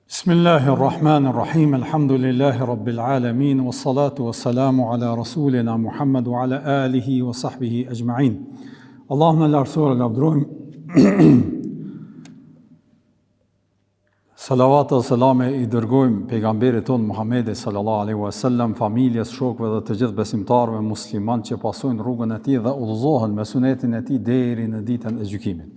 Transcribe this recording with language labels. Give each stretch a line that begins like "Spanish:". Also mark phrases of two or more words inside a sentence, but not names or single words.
Arabic: بسم الله الرحمن الرحيم الحمد لله رب العالمين والصلاة والسلام على رسولنا محمد وعلى آله وصحبه أجمعين.
Albanian: Allahumma lartësuar lavdrojmë, salavat dhe selame i dërgojmë pejgamberit tonë Muhammedi
Arabic: صلى الله عليه وسلم,
Albanian: familjes, shokëve dhe të gjithë besimtarëve musliman që pasojnë rrugën e tij dhe udhëzohen me sunetin e tij deri në ditën e gjykimit.